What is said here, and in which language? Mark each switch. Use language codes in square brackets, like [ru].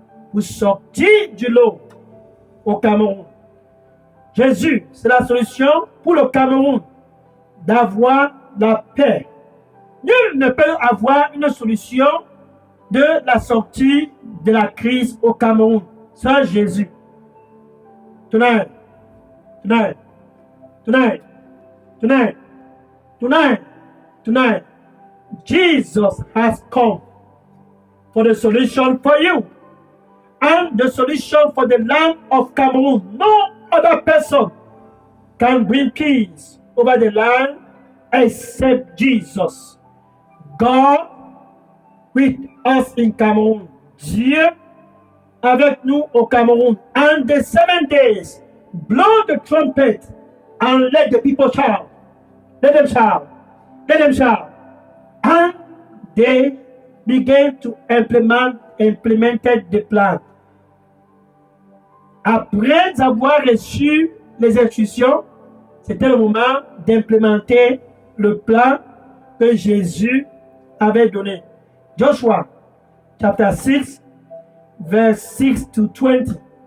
[fr] Pour sortir du lot au Cameroun. Jésus, c'est la solution pour le Cameroun d'avoir la paix. Nul ne peut avoir une solution de la sortie de la crise au Cameroun sans Jésus. [en] Tonight, tonight, tonight, tonight, tonight, tonight, Jesus has come for the solution for you. and the solution for the land of Cameroon. No other person can bring peace over the land except Jesus. God with us in Cameroon. [fr] Dieu avec nous au Cameroun. [en] And the 7 days, blow the trumpet and let the people shout. Let them shout. Let them shout. And they began to implemented the plan. [fr] Après avoir reçu les instructions, c'était le moment d'implémenter le plan que Jésus avait donné. [en] Joshua, chapter 6, verse 6 to 20.